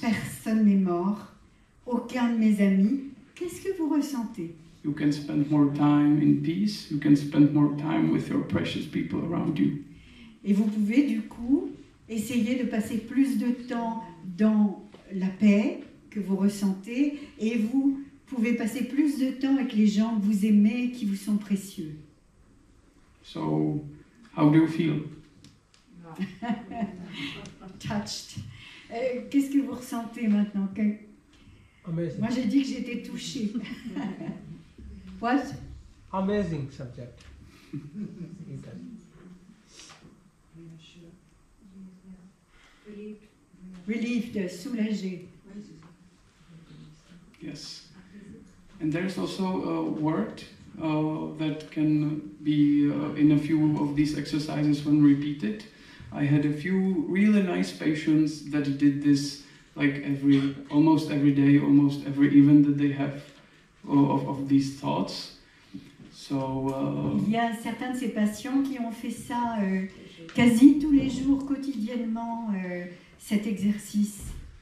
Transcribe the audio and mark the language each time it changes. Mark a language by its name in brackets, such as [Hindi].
[French] personne n'est mort, aucun de mes amis. Qu'est-ce que vous ressentez? [English] You can spend more time in peace. You can spend more time with your precious people around you. [French] Et vous pouvez du coup essayer de passer plus de temps dans la paix que vous ressentez et vous pouvez passer plus de temps avec les gens que vous aimez et qui vous sont précieux. [English] So, how do you feel? Touched. [French] Qu'est-ce que vous ressentez maintenant? [English] Amazing. [French] Moi j'ai dit que j'étais touchée. [English] What? Amazing subject. Relieved, [French] soulagée. [English] Yes. And there's also a word that can be in a few of these exercises when repeated. I had a few really nice patients that did this like almost every day, almost every event that they have of these thoughts. So, [French] Il y a certains de ces patients qui ont fait ça quasi tous les jours, quotidiennement, cet exercice.